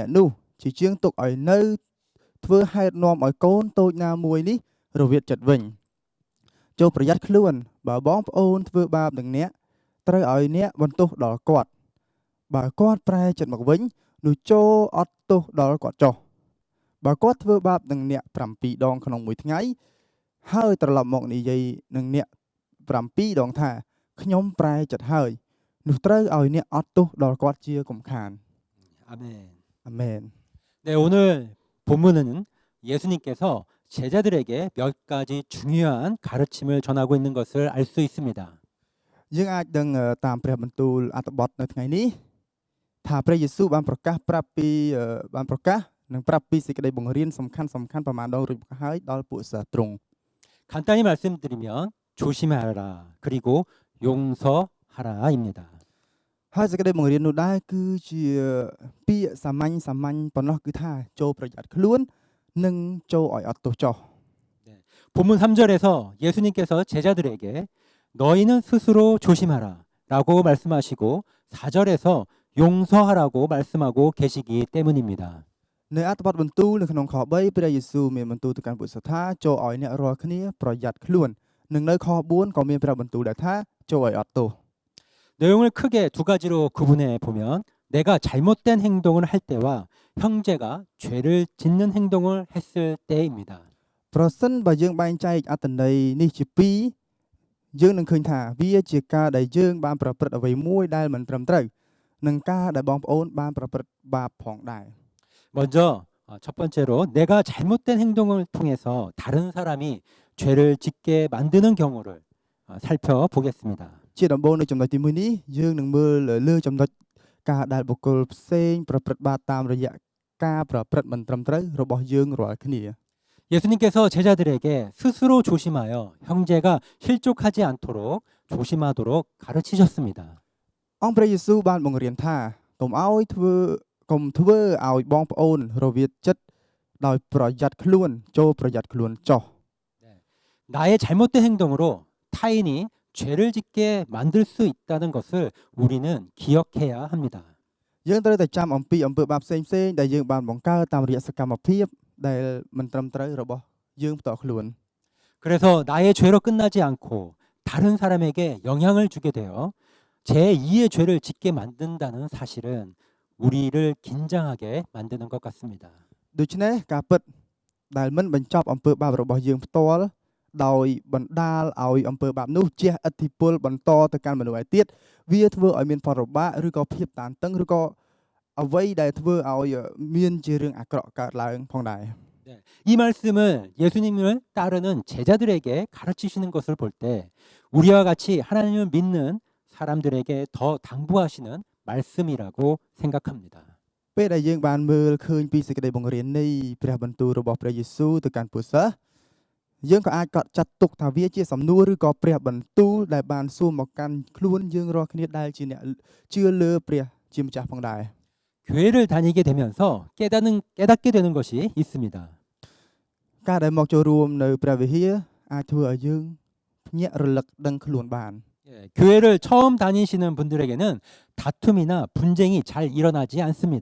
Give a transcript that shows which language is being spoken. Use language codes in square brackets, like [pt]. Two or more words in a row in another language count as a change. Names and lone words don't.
[km] អ្នកនោះជាជាងទុកឲ្យនៅធ្វើហេតុនាំឲ្យកូនតូចណាមួយនេះរវិតចិត្តវិញចូលប្រយ័ត្នខ្លួនបើបងប្អូនធ្វើបាបនឹងអ្នកត្រូវឲ្យអ្នកបន្ទោសដល់គាត់បើគាត់ប្រែចិត្តមកវិញនោះចូលអត់ទោសដល់គាត់ចុះបើគាត់ធ្វើបាបនឹងអ្នក7ដងក្នុងមួយថ្ងៃហើយត្រឡប់មកនិយាយនឹងអ្នក7ដងថាខ្ញុំប្រែចិត្តហើយនោះត្រូវឲ្យអ្នកអត់ទោសដល់គាត់ជាកំខាន [ko] 아멘. [km] អាមែន [ko] 네, 오늘 본문은 예수님께서 제자들에게 몇 가지 중요한 가르침을 전하고 있는 것을 알 수 있습니다. [km] យើងអាចដឹងតាមព្រះបន្ទូលអត្ថបទនៅថ្ងៃនេះថាព្រះយេស៊ូវបានប្រកាសប្រាប់ពីសេចក្តីបង្រៀនសំខាន់ប្រមាណដងរួចមកហើយដល់ពួកសិស្សទ្រង់ [ko] 간단히 말씀드리면 조심하라 그리고 용서하라입니다. [km] ហើយសេចក្តីបង្រៀននោះដែរគឺជាពាក្យសាមញ្ញប៉ុណ្ណោះគឺថាចូលប្រយ័ត្នខ្លួននិងចូលឲ្យអត់ទោសចុះ [ko] 본문 3절에서 예수님께서 제자들에게 너희는 스스로 조심하라 라고 말씀하시고 4절에서 용서하라고 말씀하고 계시기 때문입니다. [km] នៅអត្ថបទបន្ទូលនៅក្នុងខ3ព្រះយេស៊ូវមានបន្ទូលទៅកាន់ពួកសិស្សថាចូលឲ្យអ្នករាល់គ្នាប្រយ័ត្នខ្លួននិងនៅខ4ក៏មានព្រះបន្ទូលដែរថាចូលឲ្យអត់ទោស [ko] 내용을 크게 두 가지로 구분해 보면 내가 잘못된 행동을 할 때와 형제가 죄를 짓는 행동을 했을 때입니다. [km] ប្រសិនបើយើងបែងចែកអត្ថន័យនេះជាពីរយើងនឹងឃើញថាវាជាការដែលយើងបានប្រព្រឹត្តអ្វីមួយដែលមិនត្រឹមត្រូវនិងការដែលបងប្អូនបានប្រព្រឹត្តបាបផងដែរ [ko] 먼저 첫 번째로 내가 잘못된 행동을 통해서 다른 사람이 죄를 짓게 만드는 경우를 살펴보겠습니다. [km] ជាដំបូងនៅចំណុចទី1នេះយើងនឹងមើលលើចំណុចការដែលបុគ្គលផ្សេងប្រព្រឹត្តបាបតាមរយៈការប្រព្រឹត្តមិនត្រឹមត្រូវរបស់យើងរាល់គ្នា [ko] 예수님께서 제자들에게 스스로 조심하여 형제가 실족하지 않도록 조심하도록 가르치셨습니다. [km] អង្គព្រះយេស៊ូវបានបង្រៀនថាកុំឲ្យធ្វើកុំធ្វើឲ្យបងប្អូនរវិតចិត្តដោយប្រយ័ត្នខ្លួនចូលប្រយ័ត្នខ្លួនចុះ [ko] 나의 잘못된 행동으로 타인이 죄를 짓게 만들 수 있다는 것을 우리는 기억해야 합니다. [km] យើងត្រូវតែចាំអំពីអំពើបាបផ្សេងៗដែលយើងបានបង្កើតតាមរយៈសកម្មភាពដែលមិនត្រឹមត្រូវរបស់យើងផ្ទាល់ខ្លួន [ko] 그래서 나의 죄로 끝나지 않고 다른 사람에게 영향을 주게 되어 제2의 죄를 짓게 만든다는 사실은 우리를 긴장하게 만드는 것 같습니다. [km] ដូច្នេះការពិតដែលមិនបញ្ចប់អំពើបាបរបស់យើងផ្ទាល់ដោយបណ្ដាលឲ្យអំពើបាបនោះជះឥទ្ធិពលបន្តទៅកាន់មនុស្សឯទៀតវាធ្វើឲ្យមានផលលំបាកឬក៏ភាពតានតឹងឬក៏អ្វីដែលធ្វើឲ្យមានជារឿងអាក្រក់កើតឡើងផងដែរ [ko] 이 말씀을 예수님을 따르는 제자들에게 가르치시는 것을 볼 때 우리와 같이 하나님을 믿는 사람들에게 더 당부하시는 말씀이라고 생각합니다. [km] ពេលដែលយើងបានមើលឃើញពីសេចក្តីបង្រៀននៃព្រះបន្ទូលរបស់ព្រះយេស៊ូវទៅកាន់ពុទ្ធសាសន៍យើងក៏អាចកត់ចាត់ទុកថាវាជាសំណួរឬក៏ព្រះបន្ទូលដែលបានសួរមកកាន់ខ្លួនយើងរាល់គ្នាដែលជាអ្នកជឿលើព្រះជាម្ចាស់ផងដែរ [ko] 교회를 다니게 되면서 깨닫게 되는 것이 있습니다. [km] ការដែលមកចូលរួមនៅព្រះវិហារអាចធ្វើឲ្យយើងភ្ញាក់រលឹកដឹងខ្លួនបាន [ko] 교회를 처음 다니시는 분들에게는 다툼이나 분쟁이 잘 일어나지 않습니다.